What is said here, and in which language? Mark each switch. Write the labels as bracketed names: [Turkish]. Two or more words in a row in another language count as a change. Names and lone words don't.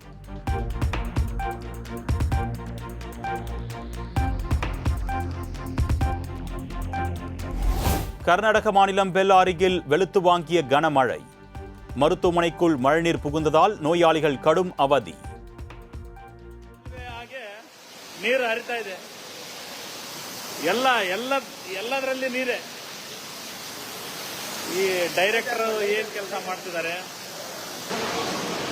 [Tamil] கர்நாடக மாநிலம் பெல்லாரியில் வெளுத்து வாங்கிய கனமழை. மருத்துவமனைக்குள் மழைநீர் புகுந்ததால் நோயாளிகள் கடும் அவதி. [Kannada] ನೀರು ಹರಿತಾ ಇದೆ, ಎಲ್ಲದರಲ್ಲಿ ನೀರೇ. ಈ ಡೈರೆಕ್ಟರ್ ಏನ್ ಕೆಲಸ ಮಾಡ್ತಿದ್ದಾರೆ